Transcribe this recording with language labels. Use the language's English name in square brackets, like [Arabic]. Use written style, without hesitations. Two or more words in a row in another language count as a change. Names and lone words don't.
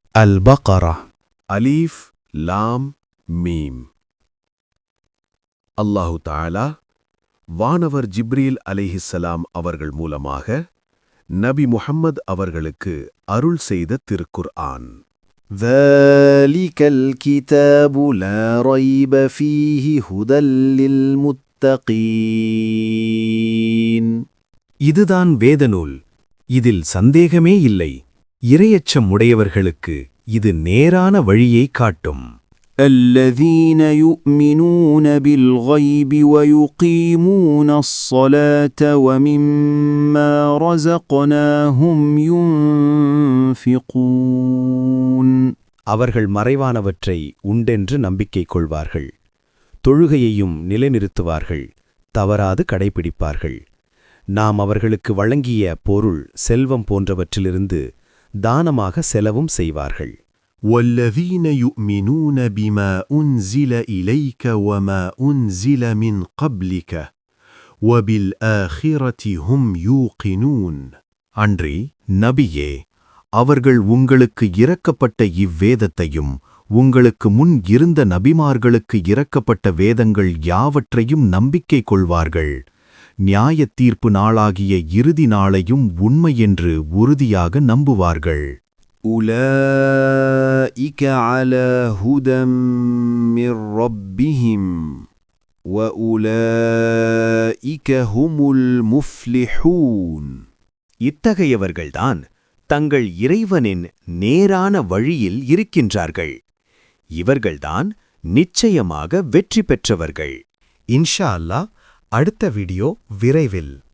[Arabic] البقرة. ألف لام ميم. الله تعالى [Tamil] வானவர் ஜிப்ரீல் அலைஹிஸ்ஸலாம் அவர்கள் மூலமாக நபி முஹம்மது அவர்களுக்கு அருள் செய்த திருக்குர்ஆன். [Arabic] ذَلِكَ الْكِتَابُ لَا رَيْبَ فِيهِ هُدًى لِّلْمُتَّقِينَ. [Tamil] இதுதான் வேதநூல், இதில் சந்தேகமே இல்லை. இரையச்சம் உடையவர்களுக்கு இது நேரான வழியை காட்டும். [Arabic] الَّذِينَ يُؤْمِنُونَ بِالْغَيْبِ وَيُقِيمُونَ الصَّلَاةَ وَمِمَّا رَزَقْنَاهُمْ يُنْفِقُونَ. [Tamil] அவர்கள் மறைவானவற்றை உண்டென்று நம்பிக்கை கொள்வார்கள், தொழுகையையும் நிலைநிறுத்துவார்கள், தவறாது கடைப்பிடிப்பார்கள். நாம் அவர்களுக்கு வழங்கிய பொருள், செல்வம் போன்றவற்றிலிருந்து தானமாக செலவும் செய்வார்கள். [Arabic] وَالَّذِينَ يُؤْمِنُونَ بِمَا أُنْزِلَ إِلَيْكَ وَمَا أُنْزِلَ مِنْ قَبْلِكَ وَبِالْآخِرَةِ هُمْ يُوقِنُونَ. [Tamil] அன்றி நபியே, அவர்கள் உங்களுக்கு இறக்கப்பட்ட இவ்வேதத்தையும் உங்களுக்கு முன் இருந்த நபிமார்களுக்கு இறக்கப்பட்ட வேதங்கள் யாவற்றையும் நம்பிக்கை கொள்வார்கள், நியாயத் தீர்ப்பு நாளாகிய இறுதி நாளையும் உண்மையென்று உறுதியாக நம்புவார்கள். [Arabic] أُولَئِكَ عَلَى هُدًى مِّن رَّبِّهِمْ وَأُولَئِكَ هُمُ الْمُفْلِحُونَ. [Tamil] இத்தகையவர்கள்தான் தங்கள் இறைவனின் நேரான வழியில் இருக்கின்றார்கள். இவர்கள்தான் நிச்சயமாக வெற்றி பெற்றவர்கள். [Arabic] إن شاء الله, [Tamil] அடுத்த வீடியோ விரைவில்.